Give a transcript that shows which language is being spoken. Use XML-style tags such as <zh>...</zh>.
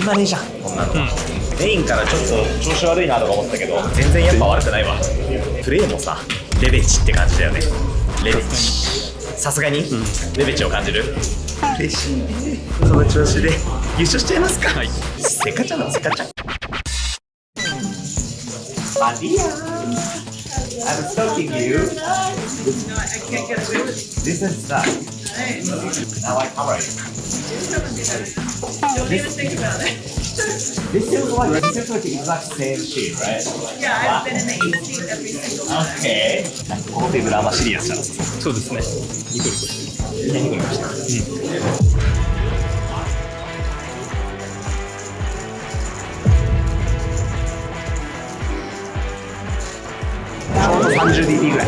<ja>今ねえじゃんこんなの、メインからちょっと調子悪いなとか思ってたけど、全然やっぱ悪くないわ。プレーもさレベチって感じだよね。レベチさすがに、レベチを感じる。嬉しいね。その調子で優勝しちゃいますか。はい、せかちゃんだせかちゃん。</ja> <en>バディアI'm stalking you. No, I can't get away with it. This is that. Now I cover it. Don't even think about it. This feels like the exact same shit, right? Yeah, I've been in the AC every single time. Okay.</en> <ja>なんかこのテーブルあんまシリアスじゃなさそう。そうですね。ニコニコしてる。みんなニコニコしてる。ちょうど 30dB ぐらい。</ja>